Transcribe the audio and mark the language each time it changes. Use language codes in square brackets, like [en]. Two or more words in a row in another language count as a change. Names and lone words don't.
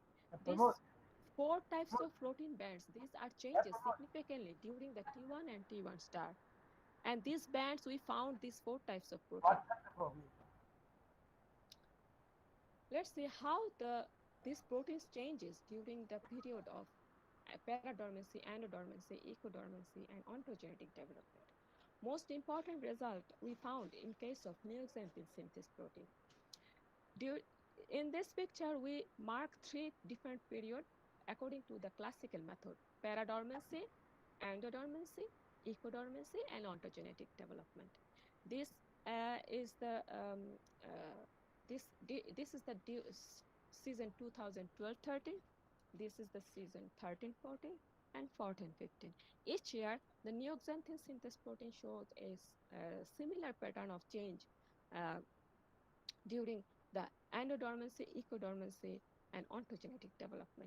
[en] These 4 types of protein bands, these are changes significantly during the T1 and T1 star. And these bands, we found these 4 types of protein. Let's see how these proteins changes during the period of paradormancy, endodormancy, ecodormancy, and ontogenetic development. Most important result we found in case of neoxanthine synthesis protein. In this picture, we mark 3 different periods according to the classical method: paradormancy, endodormancy, ecodormancy, and ontogenetic development. This is the this is the season 2012-13. This is the season 13-14 and 14-15. Each year, the neoxanthin synthesis protein shows a similar pattern of change uh, during the endodormancy, ecodormancy, and ontogenetic development.